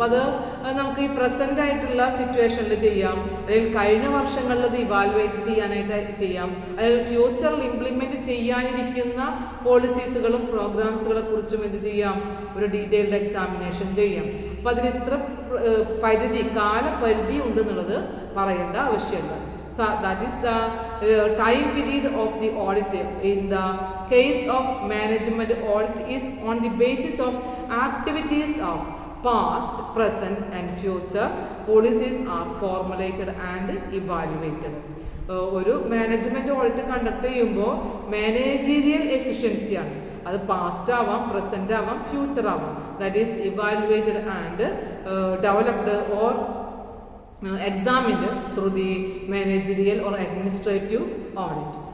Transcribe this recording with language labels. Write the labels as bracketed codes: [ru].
[ml] അപ്പോൾ അത് നമുക്ക് ഈ പ്രസൻ്റ് ആയിട്ടുള്ള സിറ്റുവേഷനിൽ ചെയ്യാം, അല്ലെങ്കിൽ കഴിഞ്ഞ വർഷങ്ങളിൽ അത് ഇവാലുവേറ്റ് ചെയ്യാനായിട്ട് ചെയ്യാം, അല്ലെങ്കിൽ ഫ്യൂച്ചറിൽ ഇംപ്ലിമെൻറ്റ് ചെയ്യാനിരിക്കുന്ന പോളിസീസുകളും പ്രോഗ്രാംസുകളെ കുറിച്ചും എന്ത് ചെയ്യാം? ഒരു ഡീറ്റെയിൽഡ് എക്സാമിനേഷൻ ചെയ്യാം. അപ്പം അതിന് ഇത്ര കാലപരിധി ഉണ്ടെന്നുള്ളത് പറയേണ്ട ആവശ്യമില്ല. [en] So that is the time period of the audit. In the case of management audit is on the basis of activities of past, present and future. Policies are formulated and evaluated. [ml] ഒരു management audit conduct ചെയ്യുമ്പോൾ managerial എഫിഷ്യൻസിയാണ്. അത് past ആവാം, present ആവാം, future ആവാം. [en] That is evaluated and developed or examined through the managerial or administrative audit.